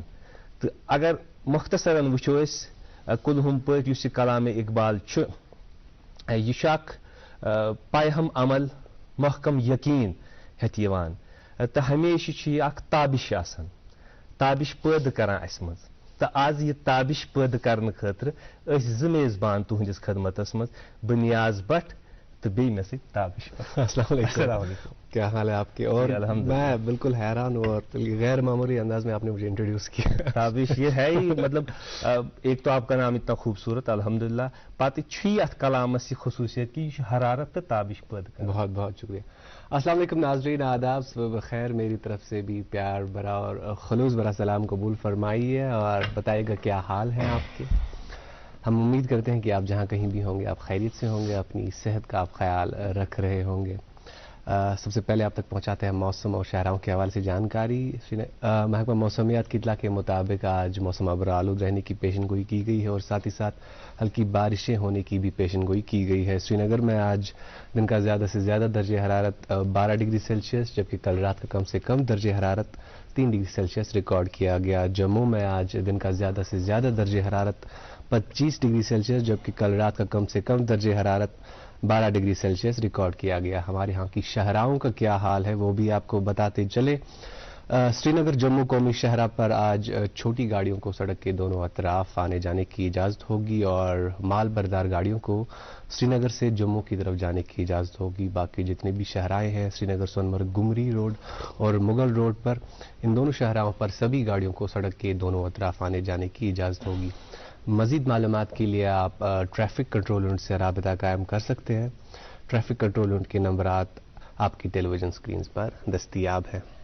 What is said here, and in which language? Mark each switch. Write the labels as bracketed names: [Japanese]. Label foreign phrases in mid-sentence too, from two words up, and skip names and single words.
[Kashmiri] تو اگر مختصراً وچھو اس کلہم پٲٹھۍ یُس یہِ کلام اقبال چھُ، یہِ چھُ اکھ پایہم عمل محکم یقین ہیتھ یوان، تو ہمیشہ چھُ یہِ اکھ تابش آسان، تابش پٲدٕ کران اسہِ منٛز۔ تو آز یہ تابش پٲدٕ کرنہٕ خٲطرٕ أسۍ زٕ میزبان تُہنٛدِس خدمتس منٛز، بہٕ نیاز بٹ تو بیٚیہِ مےٚ سۭتۍ تابش۔ [Arabic] السلام علیکم، [Urdu] کیا حال ہے آپ کے؟ اور میں بالکل حیران ہوں اور غیر معمولی انداز میں آپ نے مجھے انٹروڈیوس کیا۔ تابش یہ ہے ہی، مطلب ایک تو آپ کا نام اتنا خوبصورت الحمدللہ، [Kashmiri] پتہ چھ اتھ کلامس یہ خصوصیت کہ یہ چھُ حرارت تو تابش پٲدٕ کران۔ [Urdu] بہت بہت شکریہ۔ [Arabic] السلام علیکم [Urdu] ناظرین، آداب، صبح بخیر، میری طرف سے بھی پیار بھرا اور خلوص بھرا سلام قبول فرمائیے اور بتائیے گا کیا حال ہیں آپ کے۔ ہم امید کرتے ہیں کہ آپ جہاں کہیں بھی ہوں گے آپ خیریت سے ہوں گے، اپنی صحت کا آپ خیال رکھ رہے ہوں گے۔ سب سے پہلے آپ تک پہنچاتے ہیں موسم اور شہراؤں کے حوالے سے جانکاری۔ محکمہ موسمیات کی اطلاع کے مطابق آج موسم ابر آلود رہنے کی پیشن گوئی کی گئی ہے اور ساتھ ہی ساتھ ہلکی بارشیں ہونے کی بھی پیشن گوئی کی گئی ہے۔ سری نگر میں آج دن کا زیادہ سے زیادہ درجہ حرارت 12 [English] degree Celsius, [Urdu] جبکہ کل رات کا کم سے کم درجہ حرارت 3 [English] degree Celsius [Urdu] ریکارڈ کیا گیا۔ جموں میں آج دن کا زیادہ سے زیادہ درجہ حرارت 25 [English] degree Celsius, [Urdu] جبکہ کل رات کا کم سے کم درجہ حرارت 12 [English] degree Celsius [Urdu] ریکارڈ کیا گیا۔ ہمارے ہاں کی شہراؤں کا کیا حال ہے وہ بھی آپ کو بتاتے چلے۔ سری نگر جموں قومی شاہراہ پر آج چھوٹی گاڑیوں کو سڑک کے دونوں اطراف آنے جانے کی اجازت ہوگی اور مال بردار گاڑیوں کو سری نگر سے جموں کی طرف جانے کی اجازت ہوگی۔ باقی جتنے بھی شاہراہیں ہیں سری نگر سونمرگ گمری روڈ اور مغل روڈ پر، ان دونوں شاہراہوں پر سبھی گاڑیوں کو سڑک کے دونوں اطراف آنے جانے کی اجازت ہوگی۔ مزید معلومات کے لیے آپ ٹریفک کنٹرول یونٹ سے رابطہ قائم کر سکتے ہیں۔ ٹریفک کنٹرول یونٹ کے نمبرات آپ کی [English] television screens [Urdu] پر دستیاب ہیں۔